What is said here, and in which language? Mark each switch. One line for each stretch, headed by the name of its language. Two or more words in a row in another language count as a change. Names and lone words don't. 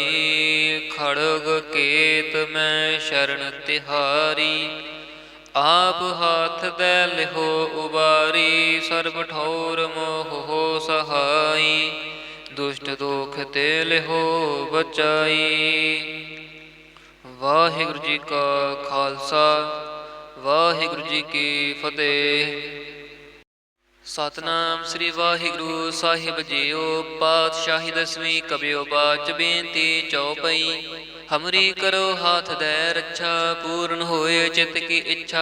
Braj: खड़ग केत मैं शरण तिहारी, आप हाथ दै लिहो उबारी। सर्व ठौर मोह हो सहाई, दुष्ट दोख ते लिहो बचाई।
Punjabi: ਵਾਹਿਗੁਰੂ ਜੀ ਕਾ ਖਾਲਸਾ, ਵਾਹਿਗੁਰੂ ਜੀ ਕੀ ਫਤਿਹ। ਸਤਨਾਮ ਸ੍ਰੀ ਵਾਹਿਗੁਰੂ ਸਾਹਿਬ ਜੀਓ। ਪਾਤਸ਼ਾਹੀ ਦਸਵੀਂ ਕਬਿਓ ਬਾਚ ਬੇਨਤੀ ਚਉਪਈ।
Braj: ਹਮਰੀ ਕਰੋ ਹਾਥ ਦੈ ਰੱਛਾ, ਪੂਰਨ ਹੋਏ ਚਿਤ ਕੀ ਇੱਛਾ।